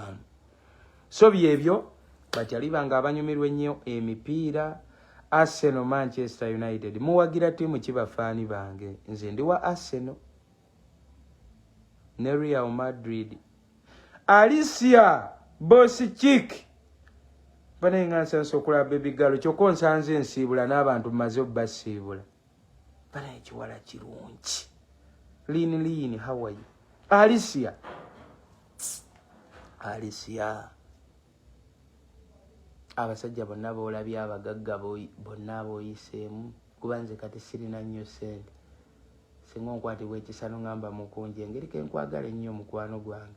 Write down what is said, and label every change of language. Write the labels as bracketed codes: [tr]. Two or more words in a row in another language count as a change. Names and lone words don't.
[lg] So byebyo bakyali bange abanyumirwa ennyo emipiira. Arsenal Manchester United muwagira ttiimu kibafaani bange. Nze ndi wa Arsenal ne Real Madrid. Alicia Boss Chick bana nga nsanso okulaba [en] baby girl [lg] kyokka nsanze ensiibula n'abantu mmaze obbasiibula. Bana ekiwala kirungi. [en] Lean, how are you? Alicia. [lg] Abasajja bonna boolabye abagagga bonna booyiseemu kuba nze kati sirina nnyo ssente. Singa onkwatibwa ekisano ngamba Mukunja engeri ke nkwagala ennyo mukwano gwange.